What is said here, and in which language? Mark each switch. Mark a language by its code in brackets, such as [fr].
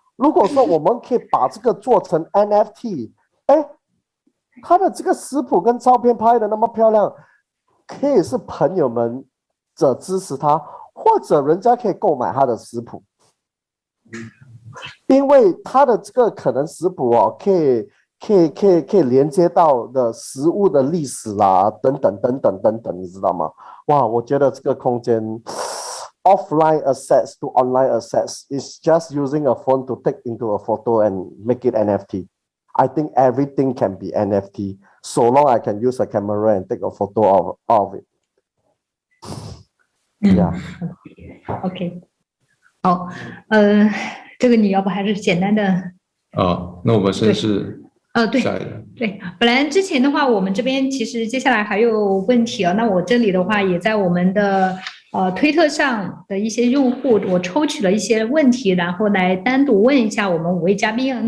[zh] 如果说我们可以把这个做成 NFT， 他的这个食谱跟照片拍的那么漂亮，可以是朋友们者支持他，或者人家可以购买他的食谱。因为它的这个可能食谱可以连接到的食物的历史啦，等等，你知道吗？哇，我觉得这个空间 [en] offline assets to online assets is just using a phone to take into a photo and make it NFT. I think everything can be NFT so long I can use a camera and take a photo of it. Yeah. OK. [zh] 好，这个你要不还是简单的？那我们先是对，下一个。对，本来之前的话，我们这边其实接下来还有问题那我这里的话，也在我们的推特上的一些用户，我抽取了一些问题，然后来单独问一下我们5位嘉宾。